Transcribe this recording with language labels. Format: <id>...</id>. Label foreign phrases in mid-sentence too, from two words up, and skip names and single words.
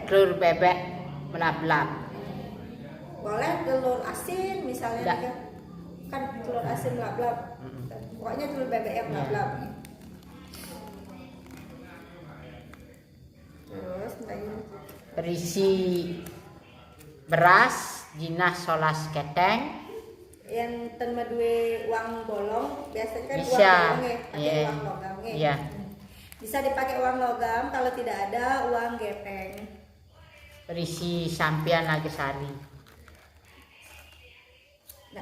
<id>telur bebek belab-belab. Boleh telur asin misalnya Enggak. juga. Kan telur asin belab-belab. Pokoknya telur bebek yang belab-belab. Terus lagi Berisi beras</id> <ban>jinah solas keteng.</ban> <id>yang tenma dua uang bolong biasanya kan Bisa. uang bolong ya, pakai Iya. uang logam ya. Iya. Bisa dipakai uang logam, kalau tidak ada uang gepeng. Berisi sampian Nagasari. Nah,</id>